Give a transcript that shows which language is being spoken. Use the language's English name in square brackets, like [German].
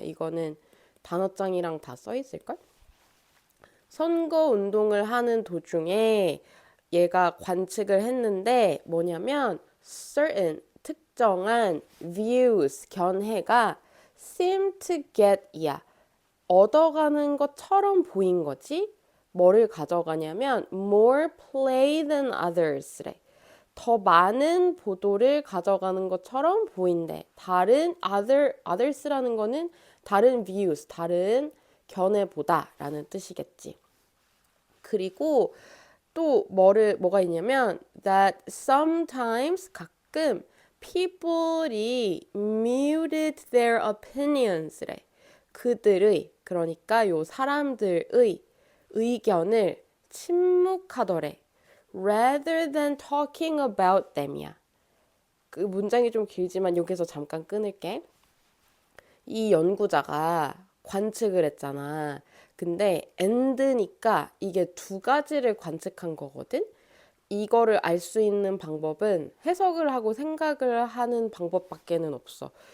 [Korean] 이거는 단어장이랑 다 써 있을걸? 선거 운동을 하는 도중에 얘가 관측을 했는데 뭐냐면 certain, 특정한 views, 견해가 [English] seem to get, [Korean] 이야. 얻어가는 것처럼 보인 거지. 뭐를 가져가냐면 [English] more play than others래. [Korean] 더 많은 보도를 가져가는 것처럼 보인대. 다른 others라는 거는 다른 views, 다른 견해보다라는 뜻이겠지. 그리고 또 뭐가 있냐면 [English] that sometimes [Korean] 가끔 [English] people이 muted their opinions래. [Korean] 그들의, 그러니까 요 사람들의 의견을 침묵하더래. [English] rather than talking about them이야. [Korean] 그 문장이 좀 길지만 여기서 잠깐 끊을게. 이 연구자가 관측을 했잖아. 근데 and니까 이게 두 가지를 관측한 거거든. 이거를 알 수 있는 방법은 해석을 하고 생각을 하는 방법밖에는 없어.